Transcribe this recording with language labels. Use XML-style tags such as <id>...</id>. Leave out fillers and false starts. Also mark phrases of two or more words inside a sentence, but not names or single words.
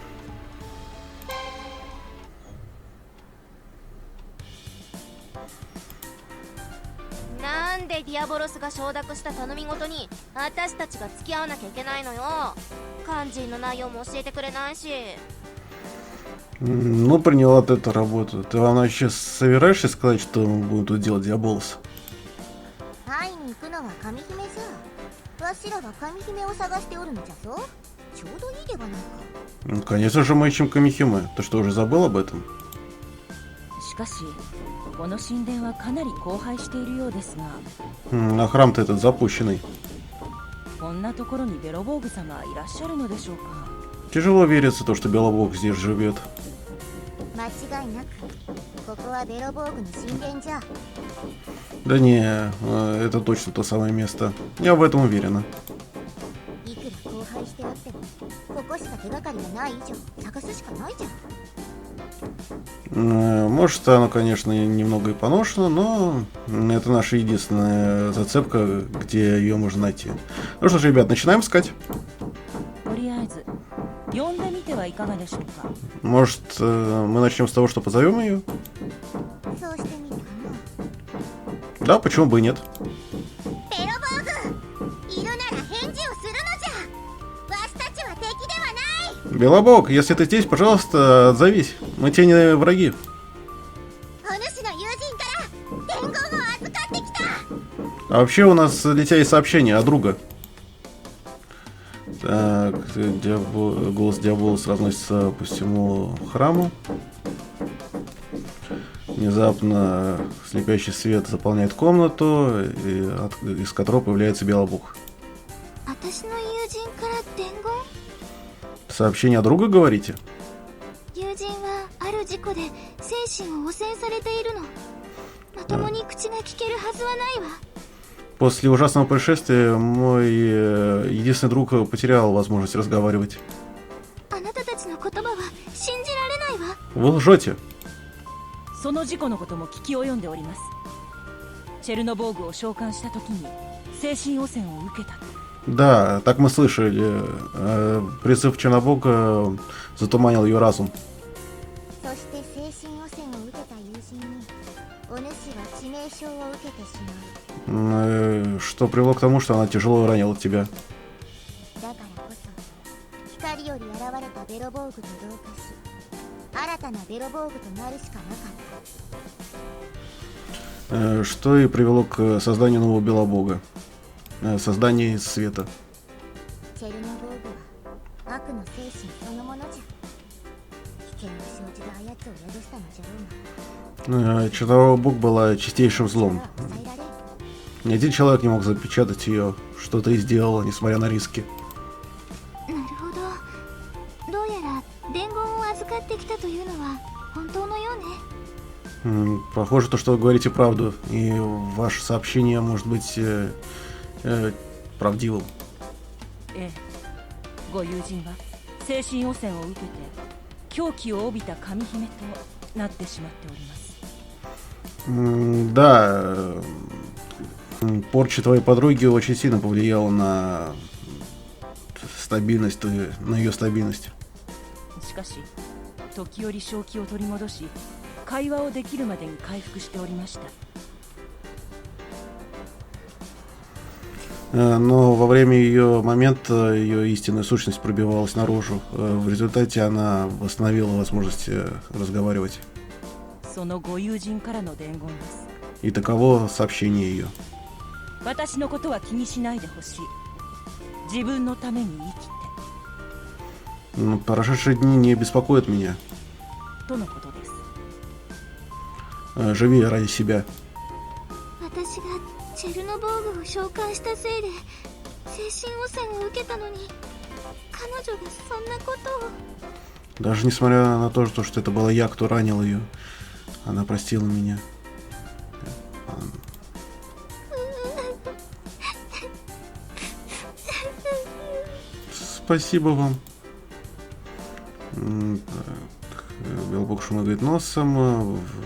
<ja>なんでディアボロスが承諾した頼み事に私たちが付き合わなきゃいけないのよ。肝心の内容も教えてくれないし。</ja> <ru>Ну, приняла ты эту работу. Ты, она сейчас собираешься сказать, что мы будем тут делать Диаболос?</ru> <ja>会いに行くのは神姫じゃ。わしらは神姫を探しておるのじゃぞ。ちょうどいいではないか。</ja> <ru>Ну, конечно же, мы ищем Камихиме. Ты что, уже забыл об этом?</ru> <ja>しかしこの神殿はかなり荒廃しているようですが、</ja> <ru>А храм-то этот запущенный.</ru> <ja>こんなところにベロボーグ様はいらっしゃるのでしょうか。</ja> <ru>Тяжело верится то, что Белобог здесь живет.</ru> <ja>間違いなくここはベロボーグの神殿じゃ。</ja> <ru>Да не, это точно то самое место. Я в этом уверена.</ru> <ja>いくら荒廃してあってもここしか手がかりがない以上探すしかないじゃん。</ja> <ru>Может, оно, конечно, немного и поношено, но это наша единственная зацепка, где ее можно найти. Ну что ж, ребят, начинаем искать.</ru> <ja>とりあえず呼んでみてはいかがでしょうか。</ja> <ru>Может, мы начнем с того, что позовем ее?</ru> <ja>そうしてみるかな。</ja> <ru>Да, почему бы и нет?</ru> <ja>ベロボーグいるなら返事をするのじゃ。わしたちは敵ではない。</ja> <ru>Белобог, если ты здесь, пожалуйста, отзовись. Мы тебе не враги.</ru> <ja>お主の友人から伝言を預かってきた。</ja> <ru>А вообще у нас для тебя есть сообщение от друга. Так, голос Диаболос разносится по всему храму. Внезапно слепящий свет заполняет комнату, из которого появляется Белобог.</ru> <ja>私の友人から伝言。</ja> <ru>Сообщение от друга, говорите?</ru> <ja>友人はある事故で精神を汚染されているの。まともに口が聞けるはずはないわ。</ja> <ru>После ужасного происшествия мой единственный друг потерял возможность разговаривать.</ru> <ja>あなたたちの言葉は信じられないわ。</ja> <ru>Вы лжете.</ru> <ja>その事故のことも聞き及んでおります。チェルノボーグを召喚した時に精神汚染を受けたと。</ja> <ru>Да, так мы слышали. Призыв Чернобога затуманил ее разум.</ru> <ja>そして精神汚染を受けた友人にお主は致命傷を受けてしまう。</ja> <ru>Что привело к тому, что она тяжело ранила тебя.</ru> <ja>だからこそ光より現れたベロボーグと同化し新たなベロボーグとなるしかなかった。</ja> <ru>Что и привело к созданию нового Белобога. Создание из света.</ru> <ja>チェルノボーグは悪の精神そのものじゃ。危険を生じたあやつを宿したのじゃろうが。</ja> <ru>Черновой Бог была чистейшим злом.</ru> <ja>それは抑えられん。</ja> <ru>Ни один человек не мог запечатать ее, что ты и сделала, несмотря на риски.</ru> <ja>なるほど。どうやら伝言を預かってきたというのは本当のようね。</ja> <ru>Похоже, то, что вы говорите правду, и ваше сообщение может быть правдивым.</ru> <ja>ええ、ご友人は精神汚染を受けて狂気を帯びた神姫となってしまっております。</ja> <ru>Да, порча твоей подруги очень сильно повлияла на стабильность, на ее стабильность.</ru> <ja>しかし時折正気を取り戻し会話をできるまでに回復しておりました。</ja> <ru>Но во время ее момента ее истинная сущность пробивалась наружу. В результате она восстановила возможность разговаривать.</ru> <ja>そのご友人からの伝言です。</ja> <ru>И таково сообщение ее.</ru> <ja>私のことは気にしないでほしい。自分のために生きて。</ja> <ru>Прошедшие дни не беспокоят меня.</ru> <ja>とのことです。</ja> <ru>Живи ради себя.</ru> <ja>私がチェルノボーグを召喚したせいで精神汚染を受けたのに彼女がそんなことを。</ja> <ru>Даже несмотря на то, что это была я, кто ранил ее, она простила меня. Спасибо вам. Белобог шмыгает носом.</ru>